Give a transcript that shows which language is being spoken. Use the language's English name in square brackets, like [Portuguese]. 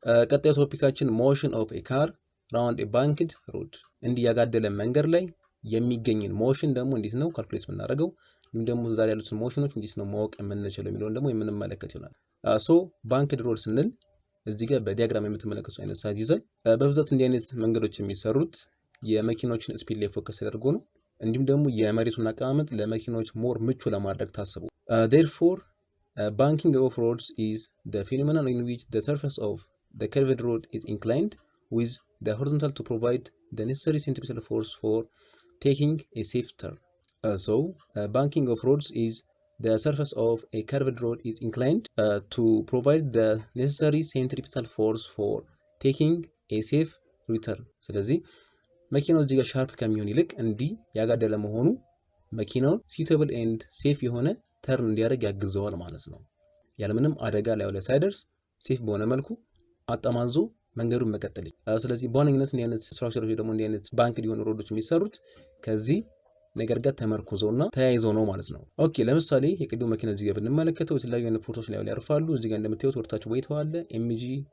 [Amharic] ቀጣዩ ቶፒካችን ሞሽን ኦፍ ኤ ካር ራውንድ ኤ ባንክድ ሮድ። እንዲህ ያጋደለ መንገድ ላይ የሚገኝን ሞሽን ደግሞ እንዴት ነው ካልኩሌት የምናደርገው፣ ወይም ደግሞ ዛሬ ያሉትን ሞሽኖች እንዴት ነው ማወቅ የምንችለው የሚለውን ደግሞ የምንመለከት ይሆናል። ሶ ባንክድ ሮድ ስንል እዚህ ጋር በዲያግራም የምትመለከቱት አይነት ሳይዝ ይዛል። በብዛት እንዲህ አይነት መንገዶች የሚሰሩት የመኪኖችን ስፒድ ላይ ፎከስ ተደርጎ ነው። እንዲሁም ደግሞ የመሬቱን አቀማመጥ ለመኪኖች ሞር ምቹ ለማድረግ ታስቡ። therefore [English] banking of roads is the phenomenon in which the surface of the curved road is inclined with the horizontal to provide the necessary centripetal force for taking a safe turn. Banking of roads is the surface of a curved road is inclined to provide the necessary centripetal force for taking a safe return. [Amharic] ስለዚህ መኪናው እዚህ ጋር ሻርፕ ከሚሆን ይልቅ እንዲህ ያጋደለ መሆኑ መኪናውን [English] suitable and safe [Amharic] የሆነ ተርን እንዲያደርግ ያግዘዋል ማለት ነው። ያለምንም አደጋ ላይ ሳይደርስ ሴፍ በሆነ መልኩ አጠማንዞ መንገዱን መቀጠል። ስለዚህ በዋነኝነት እንዲህ አይነት ስትራክቸሮች ደግሞ እንዲህ አይነት ባንክ ሊሆኑ ሮዶች የሚሰሩት ከዚህ ነገር ጋር ተመርኩዘውና ተያይዘው ነው ማለት ነው። ኦኬ ለምሳሌ የቅድሙ መኪና እዚህ ጋር ብንመለከተው የተለያዩ አይነት ፎርሶች ላይ ያርፋሉ። እዚህ ጋር እንደምታዩት ወደታች ዌይት አለ ኤምጂ፣